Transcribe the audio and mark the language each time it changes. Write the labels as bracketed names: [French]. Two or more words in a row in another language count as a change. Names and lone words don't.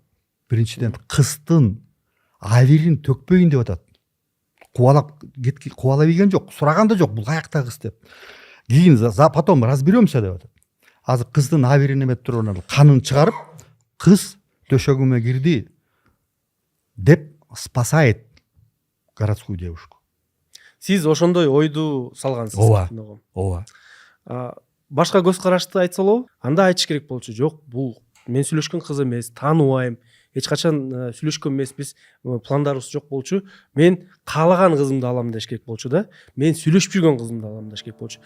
[Kyrgyz] Биринчиден кыздын абирин төкпөйүн деп атат. Кубалап ийген жок, сураган да жок, бул каякта кыз деп. Кийин [Russian] потом разберемся [Kyrgyz] деп атат. Азыр кыздын абирин эмет туруп канын чыгарып, кыз төшөгүмө кирди деп [Russian] спасает городскую девушку. [Kyrgyz] Сиз ошондой ойду салгансыз. Ооба. Башка көз карашты айтса болобу? Анда айтыш керек болчу. Жок, бул мен сүйлөшкөн кыз эмес, тааныбайм. Эч качан сүйлөшкөн эмеспиз, пландарыбыз жок болчу. Мен каалаган кызымды алам деш керек болчу да. Мен сүйлөшүп жүргөн кызымды алам деш керек болчу.